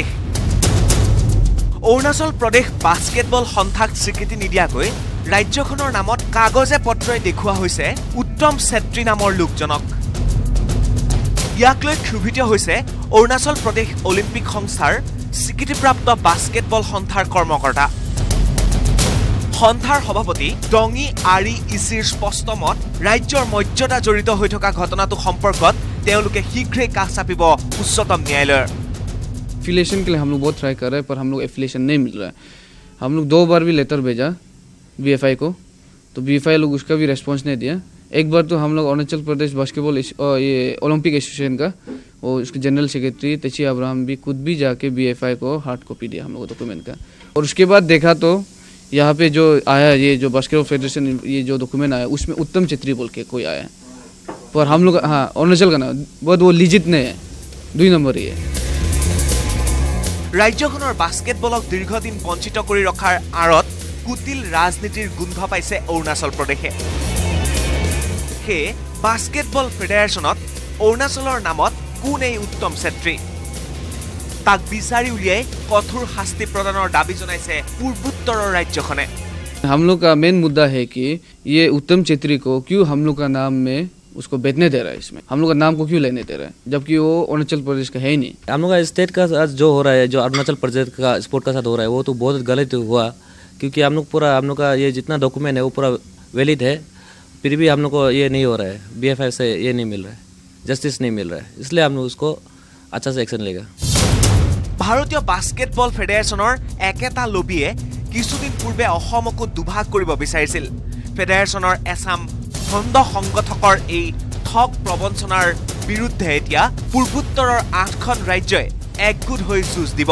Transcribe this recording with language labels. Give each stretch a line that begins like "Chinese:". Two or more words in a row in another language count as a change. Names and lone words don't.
Assamese: অৰুণাচল প্ৰদেশ বাস্কেটবল সন্থাক স্বীকৃতি নিদিয়াকৈ ৰাজ্যখনৰ নামত কাগজে পত্ৰই দেখুওৱা হৈছে উত্তম ছেত্ৰী নামৰ লোকজনক ইয়াক লৈ ক্ষোভিত হৈছে অৰুণাচল প্ৰদেশ অলিম্পিক সংস্থাৰ স্বীকৃতিপ্ৰাপ্ত বাস্কেটবল সন্থাৰ কৰ্মকৰ্তা সন্থাৰ সভাপতি ডঙি আৰি ইচিৰ স্পষ্ট মত ৰাজ্যৰ মৰ্যাদা জড়িত হৈ থকা ঘটনাটো সম্পৰ্কত তেওঁলোকে শীঘ্ৰেই কাষ চাপিব উচ্চতম ন্যায়ালয়ৰ
Hindi: एफिलिएशन के लिए हम लोग बहुत ट्राई कर रहे हैं पर हम लोग एफिलिएशन नहीं मिल रहा है हम लोग 2 बार भी लेटर भेजा बीएफआई को तो बीएफआई लोग उसका भी रेस्पॉन्स नहीं दिया एक बार तो हम लोग अरुणाचल प्रदेश बास्केटबॉल ये ओलंपिक एसोसिएशन का वो उसके जनरल सेक्रेटरी तेची अब्राहम भी खुद भी जाके BFI को
English: hard copy
Hindi: दिया हम लोग डॉक्यूमेंट का। और उसके बाद देखा तो यहाँ पे जो आया ये जो बास्केटबॉल फेडरेशन ये जो डॉक्यूमेंट आया उसमें उत्तम छेत्री बोल के कोई आया, पर हम लोग हाँ अरुणाचल का नाम बहुत वो लिजिट नहीं है, 2 नंबर ही है।
Assamese: ৰাজ্যখনৰ বাস্কেটবলক দীৰ্ঘদিন বঞ্চিত কৰি ৰখাৰ আঁৰত কুটিল ৰাজনীতিৰ গোন্ধ পাইছে অৰুণাচল প্ৰদেশে। সেয়ে বাস্কেটবল ফেডাৰেশ্যনত অৰুণাচলৰ নামত কোন এই উত্তম ছেত্ৰী, তাক বিচাৰি উলিয়াই কঠোৰ শাস্তি প্ৰদানৰ দাবী জনাইছে পূৰ্বোত্তৰৰ ৰাজ্যখনে।
Hindi: हम लोग का मेन मुद्दा है कि ये उत्तम छेत्री को क्यों हम लोग का नाम में उसको बैठने दे रहा है, इसमें हम लोग का नाम को क्यों लेने दे रहा है, जबकि वो अरुणाचल प्रदेश का है ही नहीं। हम लोग का स्टेट का जो हो रहा है, जो अरुणाचल प्रदेश का स्पोर्ट का साथ हो रहा है, वो तो बहुत गलत हुआ, क्योंकि हम लोग का ये जितना डॉक्यूमेंट है वो पूरा वैलिड है, फिर भी हम लोग को ये नहीं हो रहा है, BFI से ये नहीं मिल रहा है, जस्टिस नहीं मिल रहा है, इसलिए हम लोग उसको अच्छा से एक्शन लेगा।
Assamese: ভাৰতীয় বাস্কেটবল ফেডাৰেশ্যনৰ একেটা লবিয়ে কিছুদিন পূৰ্বে অসমকো দুভাগ কৰিব বিচাৰিছিল। ফেডাৰেশ্যনৰ এছাম খণ্ড সংগঠকৰ এই ঠগ প্ৰবঞ্চনাৰ বিৰুদ্ধে এতিয়া পূৰ্বোত্তৰৰ 8খন ৰাজ্যই একগোট হৈ যুঁজ দিব।